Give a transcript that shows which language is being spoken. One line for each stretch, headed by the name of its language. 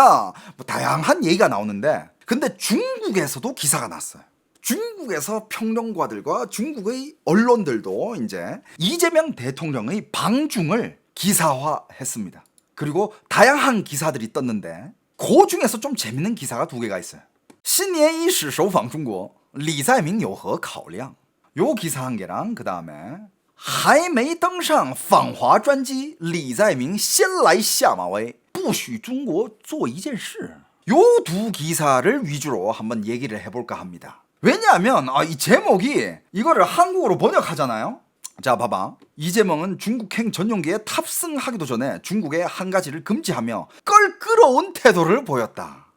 Korean: 뭐 다양한 얘기가 나오는데, 근데 중국에서도 기사가 났어요. 중국에서 평론가들과 중국의 언론들도 이제 이재명 대통령의 방중을 기사화했습니다. 그리고 다양한 기사들이 떴는데 그 중에서 좀 재밌는 기사가 2개가 있어요.
Chinese: 新年伊始首访中国李在明有何考量?
Korean: 요 기사 1개랑 그 다음에
Chinese: 还没登上访华专机李在明先来下马威不许中国做一件事.
Korean: 요 2 기사를 위주로 한번 얘기를 해볼까 합니다. 왜냐하면 이 제목이 이거를 한국어로 번역하잖아요. 자, 봐봐. 이재명은 중국행 전용기에 탑승하기도 전에 중국의 한 가지를 금지하며 껄끄러운 태도를 보였다.